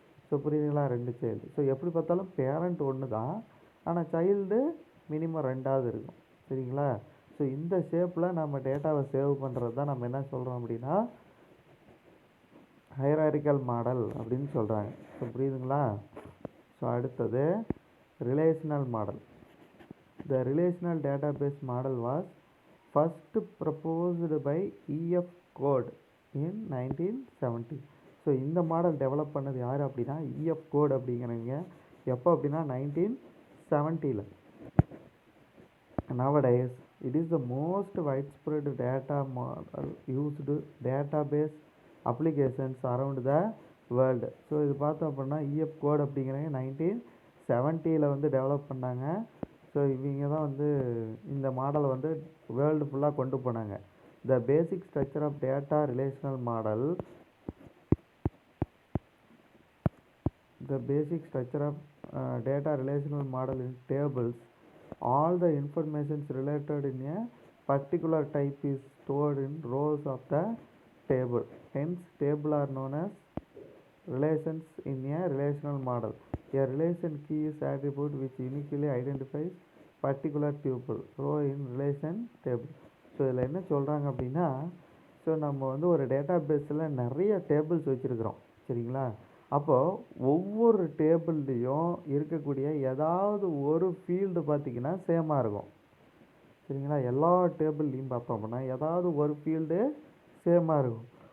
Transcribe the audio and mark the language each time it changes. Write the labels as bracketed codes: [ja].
[ta] So புரியுதுங்களா, 2 child. So எப்படி பார்த்தாலும் பேரண்ட் ஒன்று தான், ஆனால் சைல்டு மினிமம் 2ஆவது இருக்கும், சரிங்களா. ஸோ இந்த ஷேப்பில் நம்ம டேட்டாவை சேவ் பண்ணுறது தான் நம்ம என்ன சொல்கிறோம் அப்படின்னா ஹைரார்க்கிக்கல் மாடல் அப்படின்னு சொல்கிறாங்க. ஸோ புரியுதுங்களா. ஸோ அடுத்தது relational model. [en] The relational database model was first proposed by E.F. Code in 1970. [ta] So இந்த மாடல் டெவலப் பண்ணது யார் அப்படின்னா E.F. Code அப்படிங்கிறவங்க. எப்போ அப்படின்னா 1970. [en] Nowadays it is the most widespread data model used database applications around the world. [ta] So இது பார்த்தோம் அப்படின்னா E.F. Code அப்படிங்கிறவங்க 1970 வந்து டெவலப் பண்ணாங்க. ஸோ இவங்க தான் வந்து இந்த மாடலை வந்து வேர்ல்டு ஃபுல்லாக கொண்டு போனாங்க. [en] The basic structure of data relational model. The basic structure of data relational model in tables. All the information related in a particular type is stored in rows of the table. Hence, table are known as relations in a relational model. A relation key is attribute which uniquely identifies particular tuple row in relation table. [ta] So இதில் என்ன சொல்கிறாங்க அப்படின்னா, so நம்ம வந்து ஒரு data பேஸில் நிறைய tables வச்சுருக்குறோம் சரிங்களா. அப்போது ஒவ்வொரு டேபிள்லேயும் இருக்கக்கூடிய ஏதாவது ஒரு ஃபீல்டு பார்த்திங்கன்னா சேமாக இருக்கும் சரிங்களா. எல்லா டேபிள்லேயும் பார்த்தோம் அப்படின்னா ஏதாவது ஒரு ஃபீல்டு சேமாக இருக்கும்.